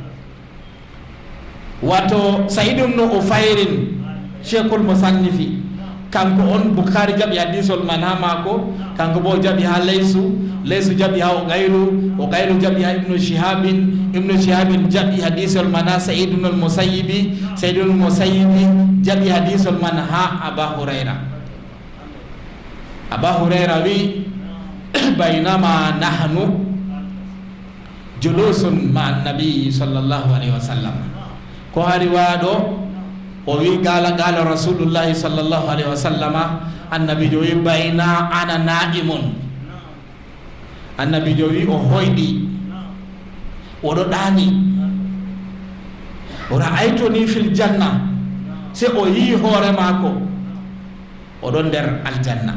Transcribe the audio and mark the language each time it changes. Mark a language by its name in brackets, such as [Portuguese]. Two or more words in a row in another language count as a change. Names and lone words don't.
[Fula] Wato Sa'id ibn Ufayrin Sheikhul Musannifi kanko on Bukhari jaɓi hadisol man ha mako, kanko bo jaɓi ha Laysu jaɓi ha Uqaylu jaɓi ha Ibnu Shihabin jaɓi hadisol man ha Sa'id ibn al-Musayyibi jaɓi hadisol man ha Aba Hurayra wi [Arabic] بينما نحن جلوس مع النبي صلى الله عليه وسلم [Fula] ko hari waɗo o wi [Arabic] قال رسول الله صلى الله عليه وسلم [Fula] annabi jo wi [Arabic] بينا أنا نائم, [Fula] annabi jo wi o hoyɗi oɗo ɗani o [Arabic] رأيتني في الجنة, [Fula] se o yi hoore mako oɗon nder aljanna.